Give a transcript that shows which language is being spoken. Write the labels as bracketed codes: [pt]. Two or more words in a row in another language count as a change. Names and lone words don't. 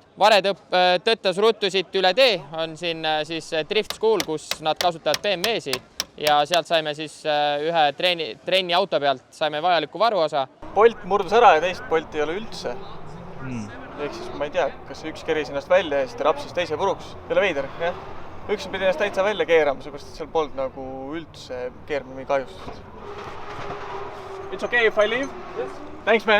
[et] Vare tõttas ruttu siit üle tee, on siin siis Drift School, kus nad kasutavad BMW-si ja sealt saime siis ühe trenni auto pealt, saime vajaliku varuosa. Bolt murdus ära ja teist Bolti ei ole üldse. Ehk siis ma ei tea, kas üks keris ennast välja ja siis ta rapsis teise puruks. Ei ole veider, jah. Üks pidi ennast täitsa välja keerama, seepärast et seal polnud nagu üldse keermine kahjustust. [en] It's okay if I leave? Yes. Thanks, man!